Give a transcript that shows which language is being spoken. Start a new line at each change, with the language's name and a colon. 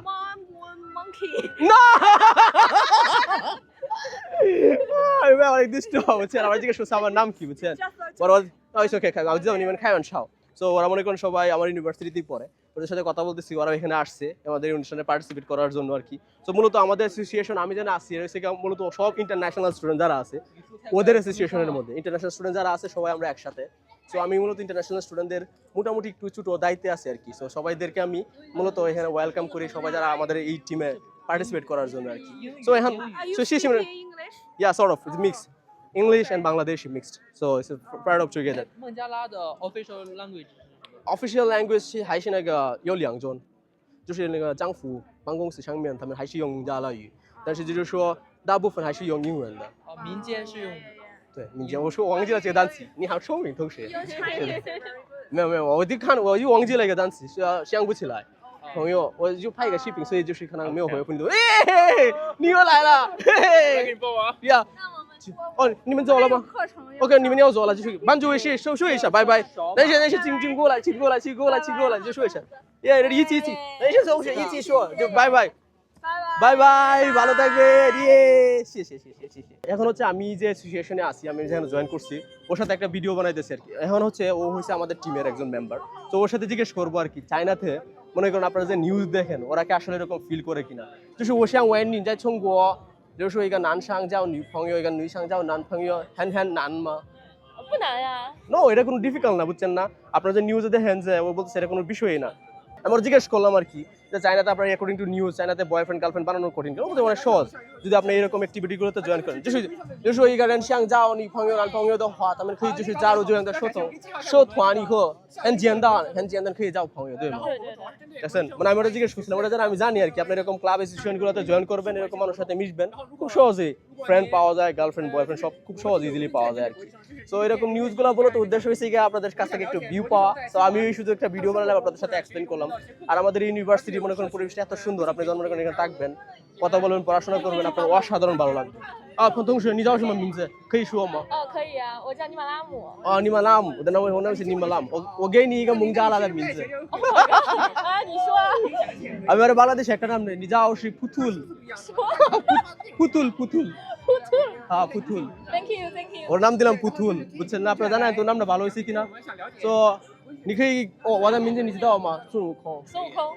English: Mamun monkey。 No.
Chinese: 哎，不要来 this 我知道，我这个说啥
Bangla: নাম কি বুঝছেন? ওরা
English: it's okay,
Bangla: আমি জানি
Chinese: 你们开玩笑。
Bangla: সো ওরা মনে করেন সবাই আমার ইউনিভার্সিটিতেই পড়ে, ওদের সাথে কথা বলতেছি, ওরা এখানে আসছে আমাদের অনুষ্ঠানে পার্টিসিপেট করার জন্য আর কি। সো মূলত আমাদের অ্যাসোসিয়েশন, আমি যেন আসছি মূলত সব ইন্টারন্যাশনাল স্টুডেন্ট যারা আছে ওদের অ্যাসোসিয়েশনের মধ্যে, ইন্টারন্যাশনাল স্টুডেন্ট যারা আছে সবাই আমরা একসাথে। সো আমি মূলত ইন্টারন্যাশনাল স্টুডেন্টদের মোটামুটি একটু ছোটো দায়িত্বে আছি আর কি। সো সবাইদেরকে আমি মূলত এখানে ওয়েলকাম করি, সবাই যারা আমাদের এই টিমে পার্টিসিপেট করার জন্য আর কি। সো এখন
English: Are you so she's speaking English? yeah, sort of, it's mixed. English and Bangladeshi mixed, so it's a part of together.
Chinese: 孟加拉的 official language 是什么？ Official language 是还是那个有两种，就是那个政府办公室上面他们还是用孟加拉语，但是就是说大部分还是用英文的。哦，民间是用。对，民间我说我忘记了这个单词，你好聪明同学。
English: Your Chinese very good.
Chinese: 没有，我就忘记了一个单词，是要想不起来。朋友，我就拍一个视频，所以就是可能没有回复你。哎，你又来了，嘿嘿。给你播完。呀，那我们哦，你们走了吗？课程要 OK， 你们要走了，就是帮助一下，说一下，拜拜。等一下，请过来，请过来，就说一下。耶，一起，等一下，同学一起说，就拜拜。拜拜。
Bangla: bye bye, ভালো থাকবেন। শেষে এখন হচ্ছে আমি যে সিচুয়েশনে আছি, আমি যেখানে জয়েন করছি ওর সাথে একটা ভিডিও বানাইতেছি আর কি। এখন হচ্ছে ও হচ্ছে আমাদের টিমের একজন মেম্বার, তো ওর সাথে জিজ্ঞেস করবো আর কি চায়নাতে মনে করেন আপনারা যে নিউজ দেখেন ওরা কি আসলে এরকম ফিল করে কিনা।
Chinese: 就是我想问你在中国比如说一个男生交女朋友，一个女生交男朋友很难吗？不难呀。
Bangla: নো, এটা কোনো ডিফিকাল্ট না, বুঝছেন না? আপনারা যে নিউজে দেখেন যে ও বলতেছে এটা কোনো বিষয়ই না। আমরা জিজ্ঞেস করলাম আর কি যে চায়নাতে আপনার অ্যাকর্ডিং টু নিউজ চায়নাতে বয়ফ্রেন্ড গার্লফ্রেন্ড বানানো কঠিন কেন? বলতে অনেক সহজ যদি আপনি এরকম অ্যাক্টিভিটিগুলোতে জয়েন করেন।
Chinese: 就是一个人想找女朋友男朋友的话，他们可以就是加入这样的社团以后很简单可以交朋友，对吗？
Bangla: দেখছেন, মানে আমি ওটা জিজ্ঞেস করছিলাম, ওটা যেন আমি জানি আর কি। আপনি এরকম ক্লাব অ্যাসোসিয়েশনগুলোতে জয়েন করবেন, এরকম মানুষের সাথে মিশবেন, খুব সহজেই ফ্রেন্ড পাওয়া যায়, গার্লফ্রেন্ড বয়ফ্রেন্ড সব খুব সহজ ইজিলি পাওয়া যায় আর কি। সো এরকম নিউজগুলো বলো তো উদ্দেশ্য হয়েছে গিয়ে আপনাদের কাছ থেকে একটু ভিউ পাওয়া। তো আমি শুধু একটা ভিডিও বানালাম, আপনাদের সাথে এক্সপ্লেন করলাম। আর আমাদের ইউনিভার্সিটি মনে করেন পরিবেশটা এত সুন্দর, আপনি যখন মনে করেন এখানে থাকবেন, কথা বলবেন, পড়াশোনা করবেন, আপনার অসাধারণ ভালো লাগবে।
Chinese: 啊，同学，你叫什么名字？可以说吗？哦，可以啊，我叫尼玛拉姆。哦，尼玛拉姆，我那是尼玛拉姆，我给你一个蒙加拉的名字。啊，你说啊。
Bangla: আমার বাংলাদেশে একটা নাম নেই নিজাও সে পুতুল পুতুল পুতুল হ্যাঁ পুতুল
English: Thank you, thank you.
Bangla: ওর নাম দিলাম পুতুল বুঝছেন না আপনারা জানেন তোর নামটা ভালো হয়েছে কিনা তো
Chinese: 你可以我的名字你知道吗孙悟空孙悟空。